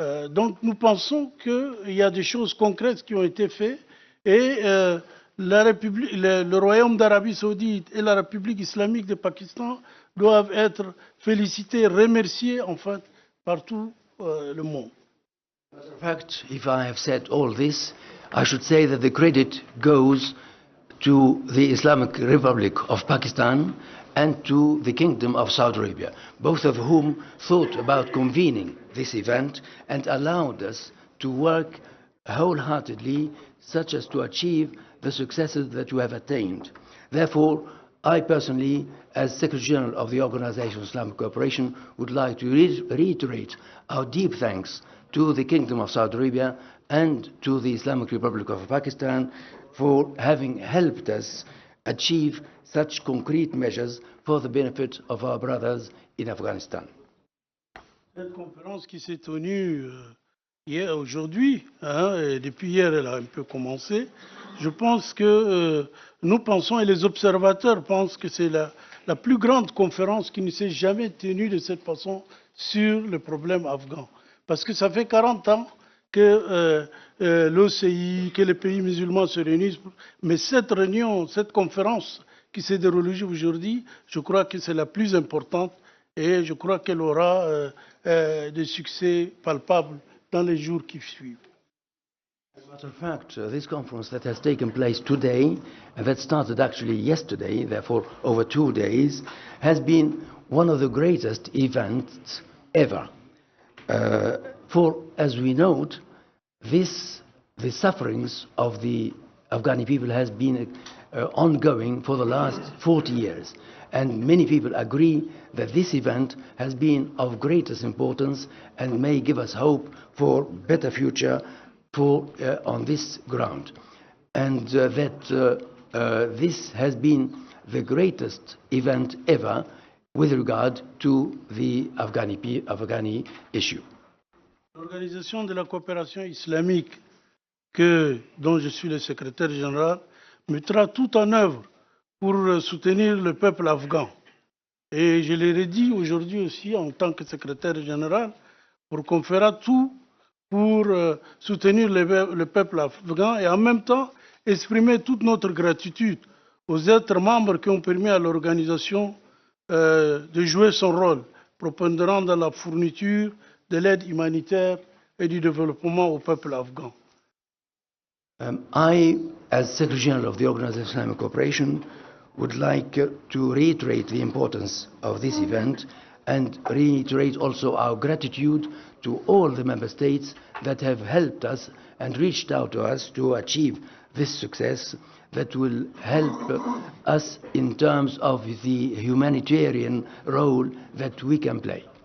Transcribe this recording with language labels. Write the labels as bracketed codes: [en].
[fr] Donc nous pensons qu'il y a des choses concrètes qui ont été faites et le Royaume d'Arabie saoudite et la République islamique du Pakistan doivent être félicités, remerciés en fait par tout le monde. [en] In fact, if I have said all this, I should say that the credit goes to the Islamic Republic of Pakistan and to the Kingdom of Saudi Arabia, both of whom thought about convening this event and allowed us to work wholeheartedly such as to achieve the successes that you have attained. Therefore, I personally, as Secretary General of the Organization of Islamic Cooperation, would like to reiterate our deep thanks to the Kingdom of Saudi Arabia and to the Islamic Republic of Pakistan for having helped us achieve such concrete measures for the benefit of our brothers in Afghanistan. [fr] Cette conférence qui s'est tenue aujourd'hui, et depuis hier elle a un peu commencé, je pense que nous pensons et les observateurs pensent que c'est la plus grande conférence qui ne s'est jamais tenue de cette façon sur le problème afghan. Parce que ça fait 40 ans que l'OCI, que les pays musulmans se réunissent, mais cette réunion, cette conférence qui s'est déroulée aujourd'hui, je crois que c'est la plus importante et je crois qu'elle aura des succès palpables dans les jours qui suivent. [en] As a matter of fact, this conference that has taken place today, and that started actually yesterday, therefore over 2 days, has been one of the greatest events ever. For, as we note, the sufferings of the Afghani people has been ongoing for the last 40 years. And many people agree that this event has been of greatest importance and may give us hope for better future on this ground. And this has been the greatest event ever with regard to the Afghani issue. [fr] L'Organisation de la coopération islamique, dont je suis le secrétaire général, mettra tout en œuvre pour soutenir le peuple afghan. Et je l'ai dit aujourd'hui aussi en tant que secrétaire général, pour qu'on fera tout pour soutenir le peuple afghan et en même temps exprimer toute notre gratitude aux autres membres qui ont permis à l'organisation de jouer son rôle prépondérant dans la fourniture de l'aide humanitaire et du développement au peuple afghan. [en] I, as Secretary General of the Organization of Islamic Cooperation, would like to reiterate the importance of this event and reiterate also our gratitude to all the member states that have helped us and reached out to us to achieve this success that will help us in terms of the humanitarian role that we can play.